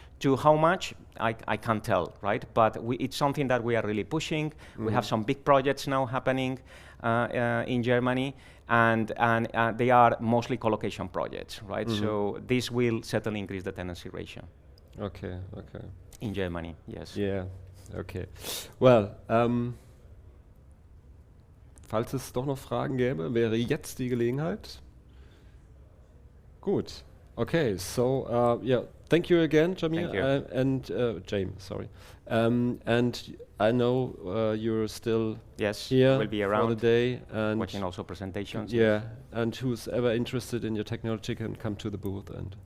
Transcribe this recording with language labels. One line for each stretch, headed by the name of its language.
English: To how much, I can't tell, right? But it's something that we are really pushing. We have some big projects now happening in Germany, and they are mostly co-location projects, right? So this will certainly increase the tenancy ratio. Okay, okay. In Germany, yes. Yeah, okay.
German: Well, falls es doch noch Fragen gäbe, wäre jetzt die Gelegenheit. Gut.
English: Okay, so yeah, thank you again, Jaime, and James, sorry. And I know you're still here will be around for the day, and watching also presentations. Yeah, and who's ever interested in your technology can come to the booth. And